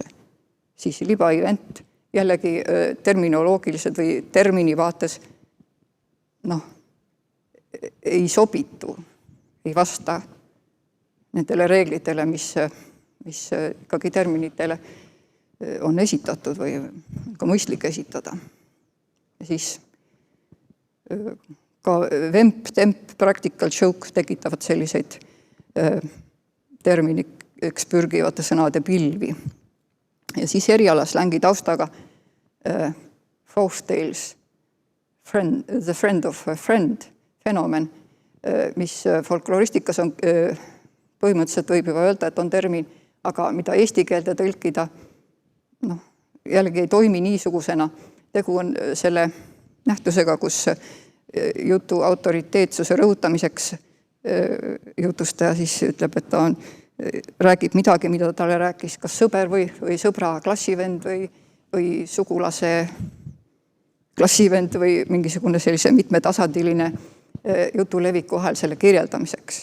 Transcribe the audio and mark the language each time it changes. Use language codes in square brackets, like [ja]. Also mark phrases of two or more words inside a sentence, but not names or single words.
[et] Siis libaevent, jällegi terminoloogilised või termini vaates ei sobitu, ei vasta nendele reeglitele, mis ikkagi terminitele on esitatud või ka mõistlik esitada. Ja siis ka vemp, temp, [en] practical joke [et] tekitavad selliseid terminiks pürgivate sõnade pilvi. Ja siis erialaslängi taustaga Folktales, [en] the friend of a friend [et] fenomen, mis folkloristikas on põhimõtteliselt võib juba öelda, et on termin, aga mida eesti keelde tõlkida, jällegi ei toimi niisugusena. Tegu on selle nähtusega, kus jutu autoriteetsuse rõhutamiseks jutustaja siis ütleb, et ta räägib midagi, mida talle rääkis kas sõber või sõbra klassivend või sugulase klassivend või mingisugune sellise mitmetasandiline jutuleviku vahel selle kirjeldamiseks.